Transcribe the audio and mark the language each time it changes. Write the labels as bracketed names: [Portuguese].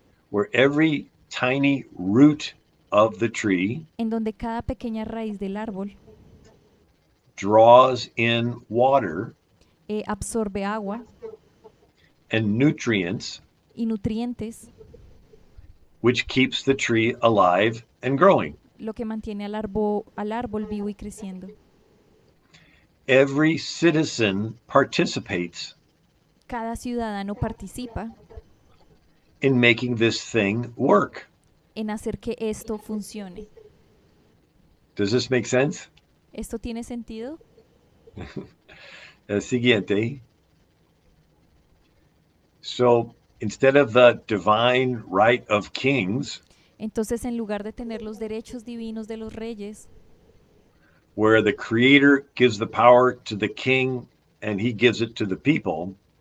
[English] where every tiny root of the tree [Spanish] en donde cada pequeña raíz del árbol [English] draws in water [Spanish] absorbe agua [English] and nutrients, [Spanish] y nutrientes, [English] which keeps the tree alive and growing. [Spanish] lo que mantiene al árbol vivo y creciendo. [English] Every citizen participates [Spanish] Cada ciudadano participa [English] in making this thing work. [Spanish] en hacer que esto funcione. [English] Does this make sense? [Spanish] ¿Esto tiene sentido? Siguiente. [English] So instead of the divine right of kings, [Spanish] Entonces, en lugar de tener los derechos divinos de los reyes, [English] where the creator gives the power to the king and he gives it to the people,